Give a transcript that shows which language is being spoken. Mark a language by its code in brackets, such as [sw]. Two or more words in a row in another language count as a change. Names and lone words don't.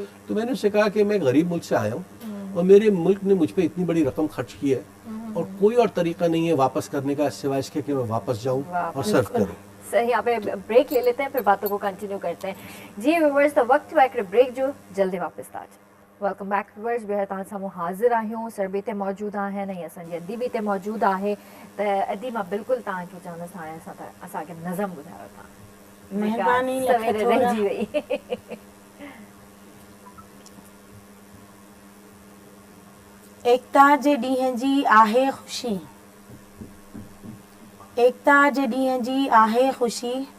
[ur] تو میں نے اس سے کہا کہ میں غریب ملک سے آیا ہوں اور میرے ملک نے مجھ پہ اتنی بڑی رقم خرچ کی ہے اور کوئی اور طریقہ نہیں ہے واپس کرنے کا سوائے اس کے کہ میں واپس جاؤں اور سرو کروں. صحیح, یہاں پہ بریک لے لیتے ہیں, پھر باتوں کو کنٹینیو کرتے ہیں. [sd] جی ویورز, تو وقت ہوا بریک جو جلدی واپس تاج. [en] welcome back viewers. [sd] بہر سامو حاضر آहियूं, सरबी ते मौजूद आहिनि ऐं असांजी अदी बि हिते मौजूद आहे. त अदी मां बिल्कुलु तव्हांखे चवंदसि हाणे असांखे नज़म ॿुधायो तव्हां. महिरबानी, सवेरे रहिजी वई. एकता जे ॾींहं जी आहे ख़ुशी, एकता जे ॾींहं जी आहे ख़ुशी.